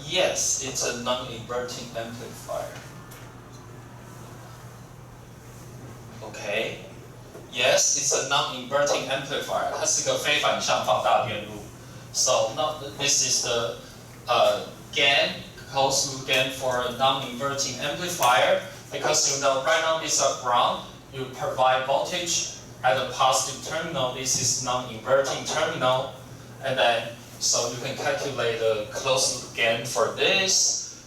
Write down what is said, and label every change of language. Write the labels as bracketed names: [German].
[English] Yes, it's a non-inverting amplifier. Okay. Yes, it's a non-inverting amplifier. [Chinese] 它是个非反向放大电路。 [English] So this is the gain, closed loop gain for a non-inverting amplifier. Because you know right now this is ground, you provide voltage at the positive terminal. This is non-inverting terminal, and then so you can calculate the closed loop gain for this.